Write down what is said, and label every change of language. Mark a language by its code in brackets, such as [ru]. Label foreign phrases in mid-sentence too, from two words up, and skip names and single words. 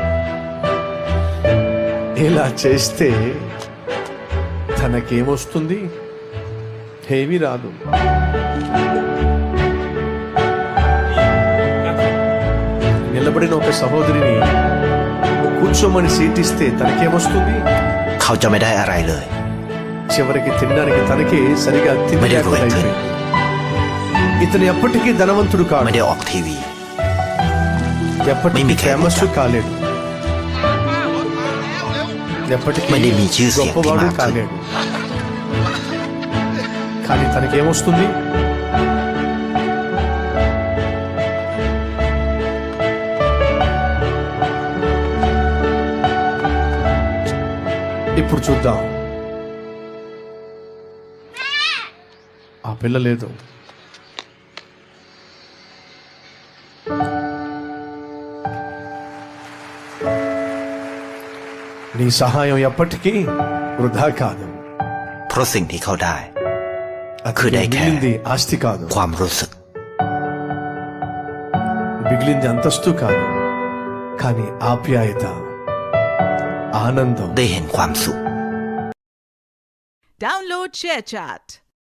[te] ఇలా చేస్తే తనకేమొస్తుంది? ఏమీ రాదు. నిలబడిన ఒక సహోదరిని కూర్చోమని సీటిస్తే తనకేమొస్తుంది? [th] เขาจะไม่ได้อะไรเลย [te] చివరికి తినడానికి తనకే సరిగా తిండి లేకుండా అయిపోయింది. ఇతను ఎప్పటికీ ధనవంతుడు [th] ไม่ [te] కాడు, [th] ได้ออกทีวี [te] ఎప్పటికీ ఫేమస్ కాలేడు, ఎప్పటికీ [th] ไม่ได้มีชื่อเสียงที่ [te] గొప్పవాడు [th] มากขึ้น [te] కాలేడు. కానీ తనకేమొస్తుంది? ఇప్పుడు చూద్దాం. ఆ పిల్ల లేదు. నీ సహాయం ఎప్పటికీ వృధా కాదు. [th] เพราะสิ่งที่เขาได้ [te] అది [th] คือได้แค่ [te] మిగిలింది ఆస్తి కాదు, [th] ความรู้สึก [te] మిగిలింది అంతస్తు కాదు, కానీ ఆప్యాయత, ఆనందం. [th] ได้เห็นความสุข [en] Download ShareChat.